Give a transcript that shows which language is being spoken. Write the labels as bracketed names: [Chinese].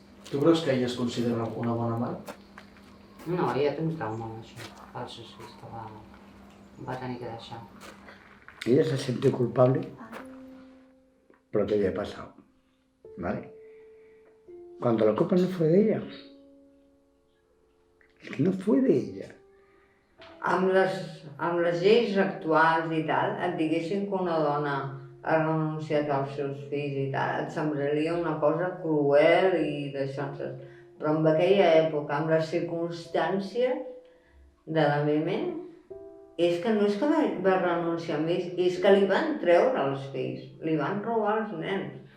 [Catalan] Tu creus que ella es considera una bona mare? No, ella té un trauma amb això, pels seus fills que va tenir que deixar. [Spanish] Ella se siente culpable por lo que le ha pasado, ¿vale? Cuando la culpa no fue de ella, es que no fue de ella. [Catalan] Amb les lleis actuals i tal, et diguessin que una dona ha renunciat als seus fills i tal, et semblaria una cosa cruel i d'això. Però en aquella època, amb les circumstàncies de la Meme, és que no és que va renunciar a ells, és que li van treure els fills, li van robar els nens.